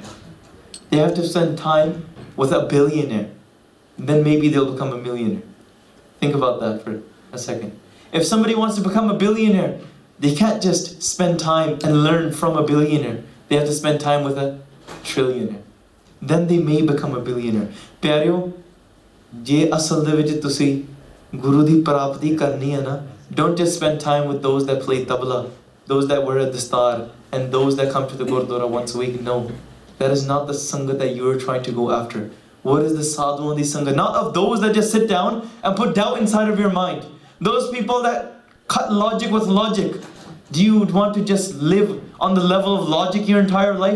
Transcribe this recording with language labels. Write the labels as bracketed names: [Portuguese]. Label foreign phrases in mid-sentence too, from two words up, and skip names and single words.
[English] They have to spend time with a billionaire. Then maybe they'll become a millionaire. Think about that for a second. If somebody wants to become a billionaire, they can't just spend time and learn from a billionaire. They have to spend time with a trillionaire. Then they may become a billionaire. [Punjabi] ਪਿਆਰਿਓ, ਜੇ ਅਸਲ ਦੇ ਵਿੱਚ ਤੁਸੀਂ ਗੁਰੂ ਦੀ ਪ੍ਰਾਪਤੀ ਕਰਨੀ ਹੈ ਨਾ, [English] don't just spend time with those that play tabla, those that wear a dastar, and those that come to the Gurdwara once a week. No, that is not the Sangat that you are trying to go after. What is the sadhu and the Sangat? Not of those that just sit down and put doubt inside of your mind. Those people that cut logic with logic. Do you want to just live on the level of logic your entire life?